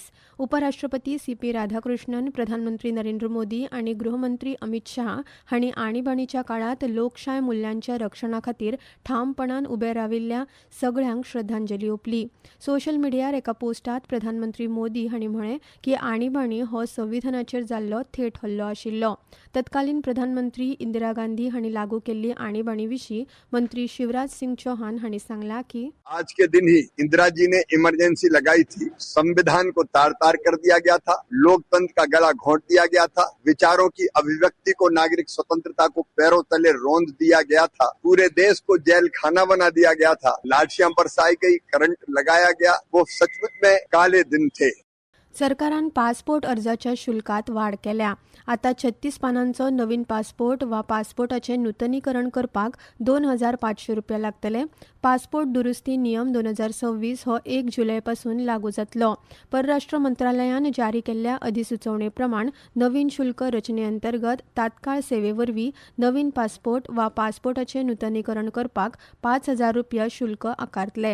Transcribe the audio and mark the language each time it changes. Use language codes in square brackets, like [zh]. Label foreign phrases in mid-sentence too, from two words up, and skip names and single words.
[kok] उपराष्ट्रपती CP राधाकृष्णन, प्रधानमंत्री नरेंद्र मोदी आनी गृहमंत्री अमित शाह हांणी आणीबाणीच्या काळात लोकशाय मुल्यांच्या रक्षणा खातीर ठामपणान उबे राविल्ल्या सगळ्यांक श्रद्धांजली ओपली. सोशल मिडियार एका पोस्टात प्रधानमंत्री मोदी हांणी म्हळें की आणीबाणी हो संविधानाचेर जाल्लो थेट हल्लो आशिल्लो. तत्कालीन प्रधानमंत्री इंदिरा गांधी हांणी लागू केल्ली आणीबाणी विशीं मंत्री शिवराज सिंह चौहान हांणी सांगला की [hi] आज के दिन ही इंदिरा जी ने इमरजेंसी लगाई थी. संविधान को तार तार कर दिया गया था. लोकतंत्र का गला घोंट दिया गया था. विचारों की अभिव्यक्ति को, नागरिक स्वतंत्रता को पैरों तले रौंद दिया गया था. पूरे देश को जेल खाना बना दिया गया था. लाठियां बरसाई गई, करंट लगाया गया. वो सचमुच में काले दिन थे. [kok] सरकारान पासपोर्ट अर्जाच्या शुल्कात वाड केल्या. आतां 36 पानांचो नवीन पासपोर्ट वा पासपोर्टाचें नूतनीकरण करपाक 2,500 रुपया लागतले. पासपोर्ट दुरुस्ती नियम 2026 हो 1 जुलय पासून लागू जातलो. परराष्ट्र मंत्रालयान जारी केल्ल्या अधिसुचोवणे प्रमाण नवीन शुल्क रचने अंतर्गत तात्काळ सेवेवरवीं नवीन पासपोर्ट वा पासपोर्टाचें नूतनीकरण करपाक 5,000 रुपया शुल्क आकारतले.